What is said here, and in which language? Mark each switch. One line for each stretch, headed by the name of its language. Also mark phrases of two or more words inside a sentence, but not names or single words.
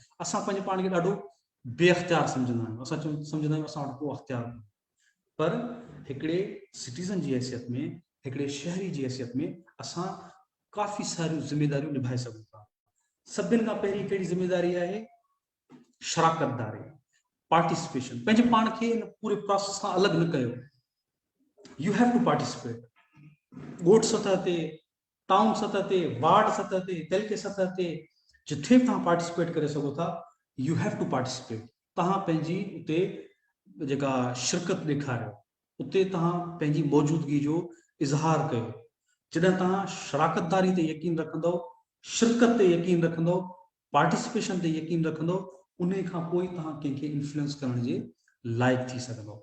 Sindhi: असां पंहिंजे पाण खे ॾाढो बेअख्तियार सम्झंदा आहियूं। असां सम्झंदा आहियूं असां वटि को अख़्तियार, पर हिकिड़े सिटीज़न जी हैसियत में, हिकिड़े शहरी जी हैसियत में असां काफ़ी सारियूं ज़िम्मेदारियूं निभाए सघूं था। सभिनि खां पहिरीं कहिड़ी ज़िम्मेदारी आहे? शराकतदारी, पार्टिसिपेशन। पंहिंजे पाण खे इन पूरे प्रोसेस खां अलॻि न कयो।
English: You have to participate.
Sindhi: ॻोठ सतह ते, टाउन सतह ते, वार्ड सतह ते, तहलके सतह ते, जिथे तव्हां पार्टिसिपेट करे सघो था,
English: You have to participate.
Sindhi: तव्हां पंहिंजी उते जेका शिरकत ॾेखारियो, उते तव्हां पंहिंजी मौजूदगी जो इज़हार कयो। जॾहिं तव्हां शराकतदारी ते यकीन रखंदव, शिरकत ते यकीन रखंदव, पार्टिसिपेशन ते यकीन रखंदव, उन खां पोइ तव्हां कंहिंखे इन्फ्लुएंस करण जे लाइक़ थी सघंदव।